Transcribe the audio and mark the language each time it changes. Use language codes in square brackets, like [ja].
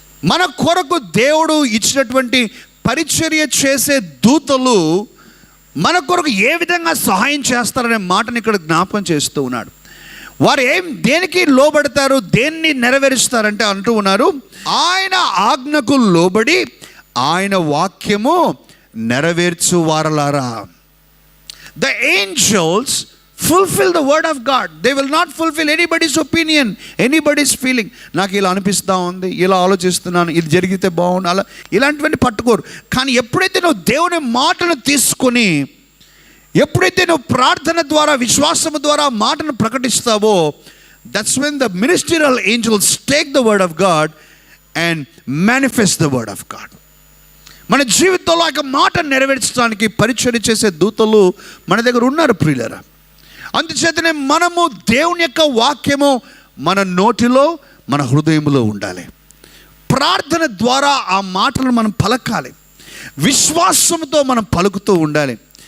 [te] మన కొరకు దేవుడు ఇచ్చినటువంటి పరిచర్య చేసే దూతలు మన కొరకు ఏ విధంగా సహాయం చేస్తారనే మాటను ఇక్కడ జ్ఞాపకం చేస్తూ ఉన్నాడు. వారు దేనికి లోబడతారు, దేన్ని నెరవేరుస్తారంటే అంటూ ఉన్నారు, ఆయన ఆజ్ఞకు లోబడి ఆయన వాక్యము నెరవేర్చు వారలారా. [en] The angels fulfill the word of God. They will not fulfill anybody's opinion, anybody's feeling. [te] నాకు ఇలా అనిపిస్తూ ఉంది, ఇలా ఆలోచిస్తున్నాను, ఇది జరిగితే బాగుండు, అలా ఇలాంటివన్నీ పట్టుకోరు. కానీ ఎప్పుడైతే నువ్వు దేవుని మాటను తీసుకొని, ఎప్పుడైతే నువ్వు ప్రార్థన ద్వారా, విశ్వాసము ద్వారా మాటను ప్రకటిస్తావో, [en] that's when the ministerial angels take the word of God and manifest the word of God. [te] మన జీవితంలో ఆ మాట నెరవేర్చడానికి పరిచర్య చేసే దూతలు మన దగ్గర ఉన్నారు ప్రియులారా. అందుచేతనే మనము దేవుని యొక్క వాక్యము మన నోటిలో, మన హృదయంలో ఉండాలి. ప్రార్థన ద్వారా ఆ మాటలను మనం పలకాలి, విశ్వాసంతో మనం పలుకుతూ ఉండాలి.